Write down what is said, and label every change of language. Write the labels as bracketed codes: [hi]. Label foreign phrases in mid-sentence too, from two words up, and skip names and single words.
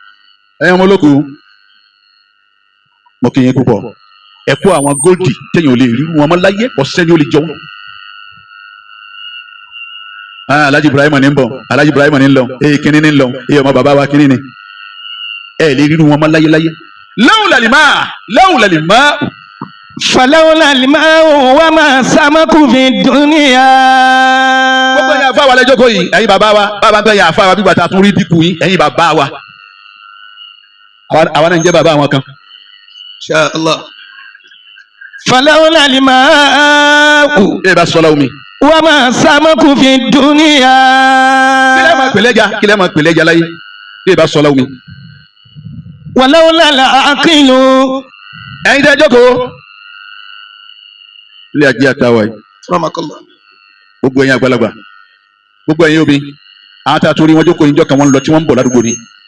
[yo] ẹ̀yin ọmọ olóko mo kì í púpọ̀ ẹ kó àwọn góòdì téèyàn ò lè rí wọn mọ́ láyé ọ̀sẹ́ ni ó lè jọ wọn. Alhaji Ibrahim ní ń bọ̀ Alhaji Ibrahim ní ń lọ kíní ní ń lọ ọmọ bàbá wa kíní ni ẹ lè rí wọn mọ́ láyé láyé. [ar] لولا لما فلولا لما وما سمك في دنيا. [yo] gbogbo ẹ̀yin àfa wa lẹ́jọ́ kọ́ yìí ẹ̀yin bàbá wa bàbá ń bẹ ẹ̀yin àfa wa bí gbàtà tún rí dínkù yín ẹ̀yin bàbá wa àwa náà ń jẹ́ bàbá àwọn kan. [ar] إن شاء الله. فلولا لما. [yo] ẹ bá sọlá omi. [ar] وما سمك في دنيا. [yo] kílẹ̀ máa pèlè ẹja láyé ẹ bá sọlá omi. [ar] ولولا العاقل. [yo] ẹ̀yin tẹ́ jókòó ilé ajé àtàwà yìí gbogbo ẹ̀yin àgbàlagbà gbogbo ẹ̀yin obì àwọn tá a torí wọn jókòó yìí jọkàn wọn lọ tí wọn ń bọ̀ ládùúgbò ni.